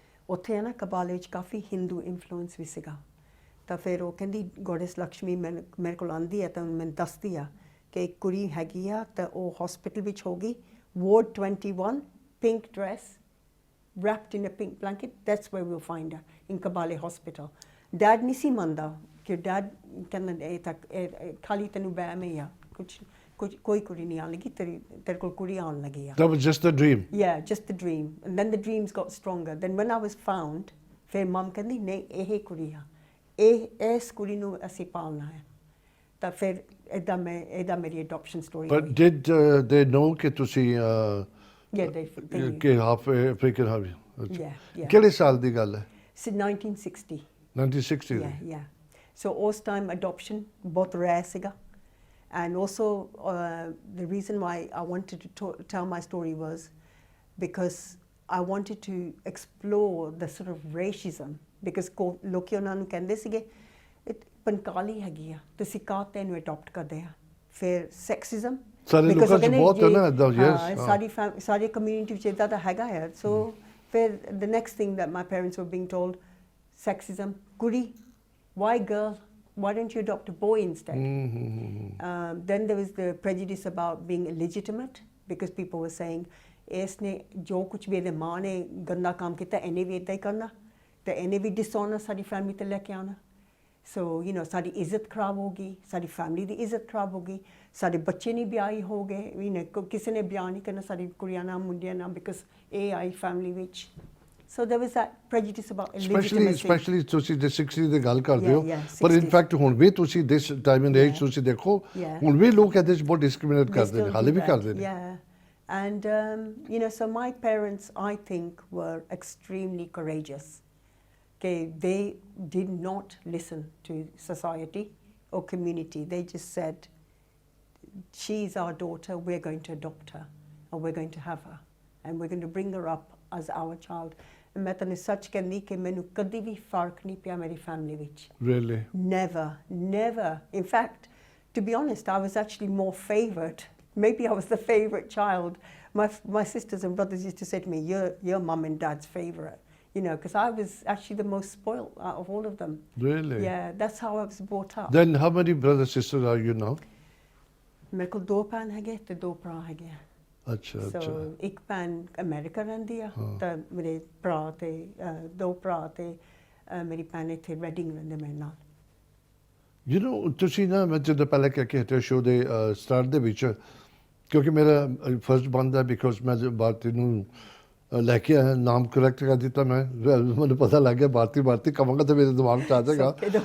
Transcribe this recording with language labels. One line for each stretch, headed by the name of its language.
Punjabi: ਉੱਥੇ ਹੈ ਨਾ ਕਬਾਲੇ ਵਿੱਚ ਕਾਫੀ ਹਿੰਦੂ ਇਨਫਲੂਐਂਸ ਵੀ ਸੀਗਾ ਤਾਂ ਫਿਰ ਉਹ ਕਹਿੰਦੀ ਗੋਡੈਸ ਲਕਸ਼ਮੀ ਮੇਰੇ ਕੋਲ ਆਉਂਦੀ ਹੈ ਤਾਂ ਮੈਨੂੰ ਦੱਸਦੀ ਆ ਕਿ ਇੱਕ ਕੁੜੀ ਹੈਗੀ ਆ ਤਾਂ ਉਹ ਹਸਪੀਟਲ ਵਿੱਚ ਹੋ ਗਈ ward 21 pink dress
English: wrapped in a pink blanket that's where we'll find her in Kabale hospital
Punjabi: dad ਨਹੀਂ ਸੀ ਮੰਨਦਾ ਕਿ dad ਕਹਿੰਦਾ ਇਹ ਤਾਂ ਖਾਲੀ ਤੈਨੂੰ ਵਹਿਮ ਹੀ ਆ ਕੋਈ ਕੁੜੀ ਨਹੀਂ ਆਉਣ ਲੱਗੀ ਤੇਰੇ ਕੋਲ ਕੁੜੀ ਆਉਣ ਲੱਗੀ ਆ
English: That was just a dream. Yeah, just the dream. And then the dreams got stronger. Then when I was found,
Punjabi: ਫਿਰ ਮਮ ਕਹਿੰਦੀ ਨਹੀਂ ਇਹ ਕੁੜੀ ਆ ਇਸ ਕੁੜੀ ਨੂੰ ਅਸੀਂ ਪਾਲਣਾ ਹੈ ਤਾਂ ਫਿਰ ਇਹਦਾ ਮੇਰੀ adoption story
English: But did they know
Punjabi: ਕਿ ਤੁਸੀਂ
English: yeah they knew. ਕਿ half African have you? Yeah.
Punjabi: ਕਿਹੜੇ ਸਾਲ ਦੀ ਗੱਲ ਹੈ?
English: So 1960.
Punjabi: 1960 ਦੀ?
English: Yeah. So
Punjabi: ਉਸ time adoption ਬਹੁਤ rare ਸੀਗਾ.
English: And also, the reason why I wanted to tell my story was because I wanted to explore the sort of racism.
Punjabi: Because ਲੋਕੀ ਉਹਨਾਂ ਨੂੰ ਕਹਿੰਦੇ ਸੀਗੇ ਪੰਕਾਲੀ ਹੈਗੀ ਆ ਤੁਸੀਂ ਕਾਹ ਤੈਨੂੰ ਅਡਾਪਟ ਕਰਦੇ ਆ ਫਿਰ ਸੈਕਸਿਜ਼ਮ ਸਾਰੇ ਲੋਕਾਂ 'ਚ ਬਹੁਤ ਹੈ ਨਾ ਏਦਾਂ ਸਾਡੀ ਕਮਿਊਨਿਟੀ ਵਿੱਚ ਏਦਾਂ ਤਾਂ ਹੈਗਾ ਹੈ ਸੋ ਫਿਰ
English: the next thing that my parents were being told sexism ਕੁੜੀ why girl why don't you adopt a boy instead? Then there was the prejudice about being illegitimate because people were saying
Hindi: इसने जो कुछ भी
Punjabi: ਇਹਦੇ ਮਾਂ ਨੇ ਗੰਦਾ ਕੰਮ ਕੀਤਾ ਇਹਨੇ ਵੀ ਇਦਾਂ ਹੀ ਕਰਨਾ ਤੇ ਇਹਨੇ ਵੀ ਡਿਸਓਨਰ ਸਾਡੀ ਫੈਮਿਲੀ ਤੇ ਲੈ ਕੇ ਆਉਣਾ ਸੋ ਯੂ نو ਸਾਡੀ ਇੱਜ਼ਤ ਖਰਾਬ ਹੋ ਗਈ ਸਾਡੀ ਫੈਮਿਲੀ ਦੀ ਇੱਜ਼ਤ ਖਰਾਬ ਹੋ ਗਈ ਸਾਡੇ ਬੱਚੇ ਨਹੀਂ ਵਿਆਹੀ ਹੋ ਗਏ ਯੂ نو ਕਿਸੇ ਨੇ ਵਿਆਹ ਨਹੀਂ ਕਰਨਾ ਸਾਡੀ ਕੁੜੀਆਂ ਨਾਲ ਮੁੰਡਿਆਂ ਨਾਲ ਬਿਕਾਜ਼ ਇਹ ਆਈ ਫੈਮਿਲੀ ਵਿੱਚ
English: So there was that prejudice about illegitimacy.
Punjabi: Especially ਤੁਸੀਂ the 60s ਦੀ ਗੱਲ ਕਰਦੇ ਹੋ ਪਰ
English: in fact
Punjabi: ਹੁਣ ਵੀ ਤੁਸੀਂ
English: this time and age
Punjabi: ਤੁਸੀਂ ਦੇਖੋ ਹੁਣ ਵੀ ਲੋਕ ਇਹਦੇ 'ਚ ਬਹੁਤ ਡਿਸਕ੍ਰਿਮੀਨੇਟ ਕਰਦੇ ਨੇ ਹਾਲੇ ਵੀ ਕਰਦੇ ਨੇ
English: and you know so my parents I think were extremely courageous okay they did not listen to society or community they just said she's our daughter we're going to adopt her or we're going to have her and we're going to bring her up as our child
Punjabi: ਮੈਂ ਤੈਨੂੰ ਸੱਚ ਕਹਿੰਦੀ ਕਿ ਮੈਨੂੰ ਕਦੀ ਵੀ ਫਰਕ ਨਹੀਂ ਪਿਆ ਮੇਰੀ ਫੈਮਿਲੀ ਵਿੱਚ
English: Really? Never. In fact, to be honest, I was actually more favoured. Maybe I was the favourite child. My sisters and brothers used to say to me, you're mum and dad's favourite. You know, because I was actually the most spoiled out of all of them. Really? Yeah, that's how I was brought up. Then how many brothers sisters are you now?
Punjabi: ਮੇਰੇ ਕੋਲ 2 ਭੈਣ ਹੈਗੇ ਤੇ 2 ਭਰਾ ਹੈਗੇ ਆ ਅੱਛਾ ਇੱਕ ਭੈਣ ਅਮਰੀਕਾ ਰਹਿੰਦੀ ਆ ਤਾਂ ਮੇਰੇ ਭਰਾ ਤੇ 2 ਭਰਾ ਤੇ ਮੇਰੀ ਭੈਣ ਇੱਥੇ ਰੈਡਿੰਗ ਰਹਿੰਦੇ ਮੇਰੇ ਨਾਲ You know, ਤੁਸੀਂ ਨਾ ਮੈਂ ਜਦੋਂ ਪਹਿਲਾਂ ਕਹਿ ਕੇ ਹਟਿਆ ਸ਼ੋਅ ਦੇ ਸਟਾਰਟ ਦੇ ਵਿੱਚ ਕਿਉਂਕਿ ਮੇਰਾ ਫਰਸਟ ਬਣਦਾ ਬਿਕੋਜ਼ ਮੈਂ ਭਾਰਤੀ ਨੂੰ ਲੈ ਕੇ ਆਇਆ ਨਾਮ ਕਰੈਕਟ ਕਰ ਦਿੱਤਾ ਮੈਂ ਮੈਨੂੰ ਪਤਾ ਲੱਗ ਗਿਆ ਭਾਰਤੀ ਕਹਾਂਗਾ ਤਾਂ ਮੇਰੇ ਦਿਮਾਗ 'ਚ ਆ ਜਾਏਗਾ